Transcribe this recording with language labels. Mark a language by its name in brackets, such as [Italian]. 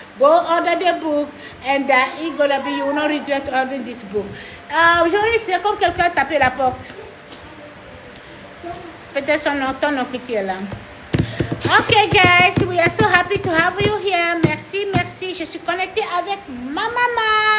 [English] Go order the book, and it's gonna be, you will not regret ordering this book. [French] Aujourd'hui, c'est comme quelqu'un a tapé la porte. Peut-être son nom cliqué là. [English] Okay, guys, we are so happy to have you here. [French] Merci. Je suis connectée avec ma maman.